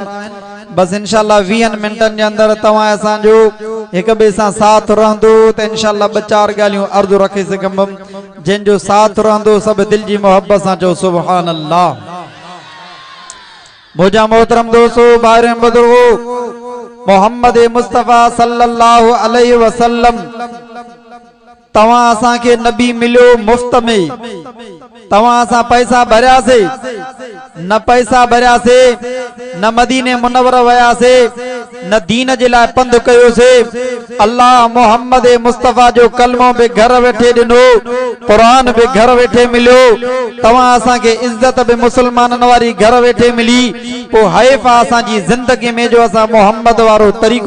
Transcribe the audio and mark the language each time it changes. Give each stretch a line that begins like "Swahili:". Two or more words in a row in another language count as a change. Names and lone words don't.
Sindhi: बस इंशाअल्लाह 20 मिनटनि जे अंदरि तव्हां असांजो हिक ॿिए सां साथ रहंदो त इंशाअल्लाह 2-4 ॻाल्हियूं अर्ज़ु रखे सघंदुमि। जंहिंजो साथ रहंदो सभु दिलि जी मोहब्बत सां चओ
Arabic: سبحان الله.
Sindhi: मुंहिंजा मोहतरम दोस्तो भाइर बुजुर्गो, मोहम्मद मुस्तफ़ा
Arabic: صلى الله عليه وسلم
Sindhi: तवा असा के नबी मिलो मुफ्त में तवा असा पैसा भरिया से न पैसा भरिया से न मदीने मुनव्वर वया से न दीन जे लाइ पंध कयो से अल्लाह मोहम्मद मुस्तफा जो कलमो बि घर वेठे दिनो कुरान बि घर वेठे मिलो तवा असा के इज्जत बि मुसलमानन वारी घर वेठे मिली पो हैफा असा जी जिंदगी में जो असा मोहम्मद वारो तरीको